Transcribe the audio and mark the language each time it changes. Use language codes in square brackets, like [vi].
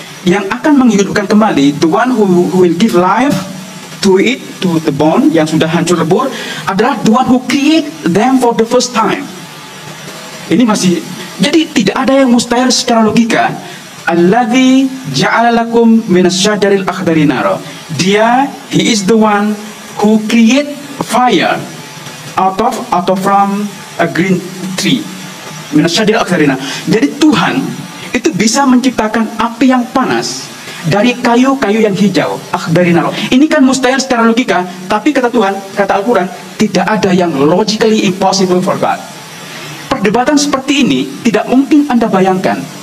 [id] Yang akan menghidupkan kembali, [en] the one who will give life to it, to the bone [id] yang sudah hancur lebur, adalah [en] the one who create them for the first time. [id] Ini masih, jadi tidak ada yang mustahil secara logika. [ar] Alladhi ja'ala lakum minas syajaril akhdari nara. [id] Dia, [en] he is the one who create fire out of from a green tree. [ar] Minas syajaril akhdari nara. [id] Jadi Tuhan itu bisa menciptakan api yang panas dari kayu-kayu yang hijau, akhdari naro. Ini kan mustahil secara logika, tapi kata Tuhan, kata Al-Quran, tidak ada yang [en] logically impossible for God. [id] Perdebatan seperti ini tidak mungkin Anda bayangkan.